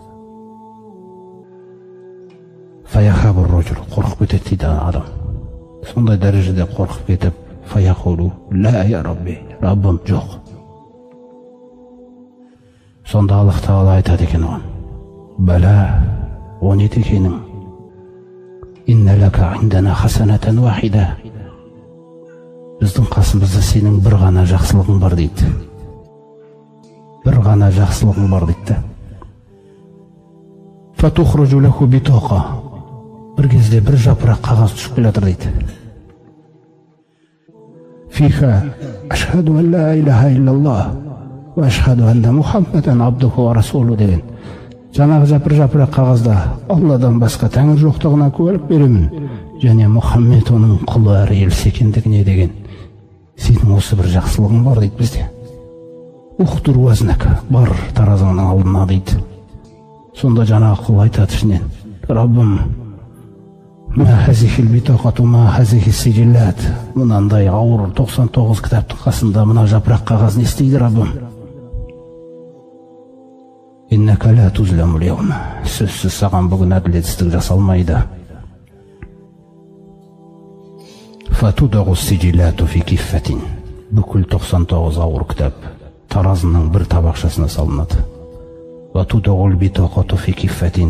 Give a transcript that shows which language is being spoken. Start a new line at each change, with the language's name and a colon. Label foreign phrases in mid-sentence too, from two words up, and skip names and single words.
Arabic: فيهاب الرجل.
Kazakh: Қорқып кетеді дейді адам. Сондай дәрежеде қорқып кетіп,
Arabic: فيقول لا يا رب.
Kazakh: Раббым, жоқ. Сонда Аллах Тағала айтады екен оған: бәлә, о не дегенің?
Arabic: إن لك عندنا حسنة واحدة.
Kazakh: Біздің қасымызда сенің бір ғана жақсылығың бар дейді. Бір ғана жақсылығың бар дейді.
Arabic: فتخرج له بطاقة.
Kazakh: Бір кезде бір жапырақ қағаз түсіп келе жатыр дейді.
Arabic: فيها أشهد أن لا إله إلا الله وأشهد أن محمدا عبده ورسوله деген.
Kazakh: Жаңағы жапырақ қағазда Алладан басқа тәңір жоқтығына куәлік беремін, және Мұхаммед оның құлы әрі елшісі екендігіне деген. Сенің осы бір жақсылығың бар дейді бізде.
Arabic: احضر وزنك,
Kazakh: бар таразыңның алдына дейді. Сонда жаңағы құл айтады ішінен: Раббым,
Arabic: ما هذه البطاقة ما هذه السجلات.
Kazakh: Мынандай ауыр 99 кітаптың қасында мына жапырақ қағаз не істейді, Раббым?
Arabic: إنك لا تظلم اليوم.
Kazakh: Сөзсіз саған бүгін әділетсіздік жасалмайды.
Arabic: فتوضع السجلات في كفة.
Kazakh: Бүкіл 99 ауыр кітап таразының бір табақшасына салынады.
Arabic: وتوضع البطاقة في كفة.